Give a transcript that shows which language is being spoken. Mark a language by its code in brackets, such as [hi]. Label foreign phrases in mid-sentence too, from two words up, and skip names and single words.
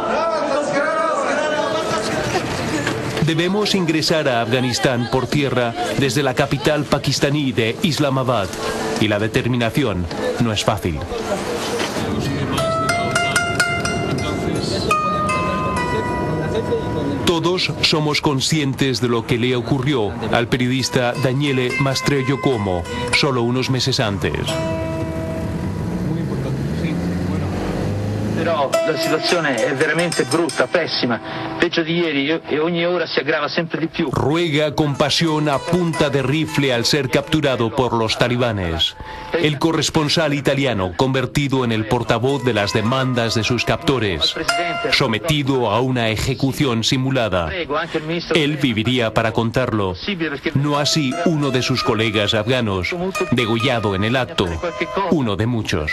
[es] Debemos ingresar a Afganistán por tierra desde la capital pakistaní de Islamabad, y la determinación no es fácil. Todos somos conscientes de lo que le ocurrió al periodista Daniele Mastroianni solo unos meses antes. [it] Però la situazione è veramente brutta, pessima, peggio di ieri e ogni ora si aggrava sempre di più. [es] Ruega con pasión a punta de rifle al ser capturado por los talibanes. El corresponsal italiano, convertido en el portavoz de las demandas de sus captores, sometido a una ejecución simulada. Él viviría para contarlo, no así uno de sus colegas afganos, degollado en el acto, uno de muchos.